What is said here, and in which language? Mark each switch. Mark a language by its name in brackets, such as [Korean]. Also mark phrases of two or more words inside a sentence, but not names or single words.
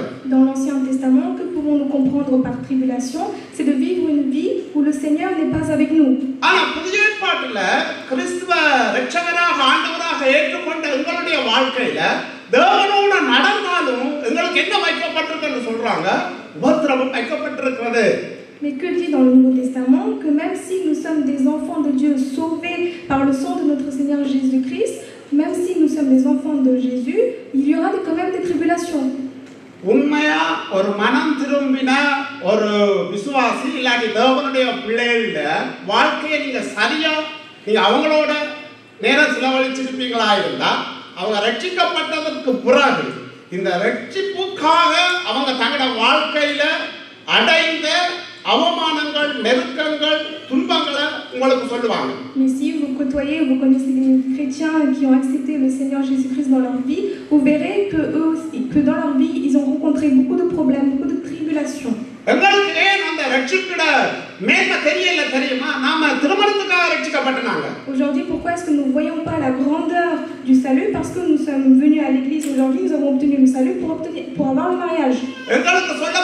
[French] Dans l'Ancien Testament, que pouvons-nous comprendre par tribulation? C'est de vivre une vie où le Seigneur n'est pas avec nous. [Tamil] ஆனா புதிய ஏற்பாட்டுல கிறிஸ்துவ இரட்சகராக ஆண்டவராக ஏற்றுக்கொண்ட எங்களுடைய வாழ்க்கையில தேவனோடு நடந்தாலும் எங்களுக்கு என்ன வைக்கப்பட்டிருக்குன்னு சொல்றாங்க, உபத்திரவம் வைக்கப்பட்டிருக்கிறது. [French] Mais que dit dans le Nouveau Testament que même si nous sommes des enfants de Dieu sauvés par le sang de notre Seigneur Jésus-Christ, même si nous sommes des enfants de Jésus, il y aura quand même des tribulations. [Tamil] உண்மையா ஒரு மனம் திரும்பின ஒரு விசுவாசி இல்லாட்டி தேவனுடைய பிள்ளைகள வாழ்க்கையை நீங்க சரியா நீங்க அவங்களோட நேரம் செலவழிச்சிருப்பீங்களா இருந்தா அவங்க ரட்சிக்கப்பட்டதற்கு பிறகு இந்த ரட்சிப்புக்காக அவங்க தங்களோட வாழ்க்கையில அடைந்த அவமானங்கள், நெருக்கங்கள், துன்பங்களை உங்களுக்கு சொல்லுவாங்க. [French] Mais si vous côtoyez, vous connaissez des chrétiens qui ont accepté le Seigneur Jésus-Christ dans leur vie, vous verrez que eux aussi, que dans leur vie, ils ont rencontré beaucoup de problèmes, beaucoup de tribulations. [Tamil] எங்களுக்கு ஏன் அந்த ரட்சிப்பிட மேன்மை தெரியல தெரியுமா? நாம திருமணத்துக்காக ரட்சிக்கப்பட்டனாங்க. [French] Aujourd'hui, pourquoi est-ce que nous ne voyons pas la grandeur du salut? Parce que nous sommes venus à l'église aujourd'hui, nous avons obtenu le salut pour avoir le mariage. [Tamil] எங்களுக்கு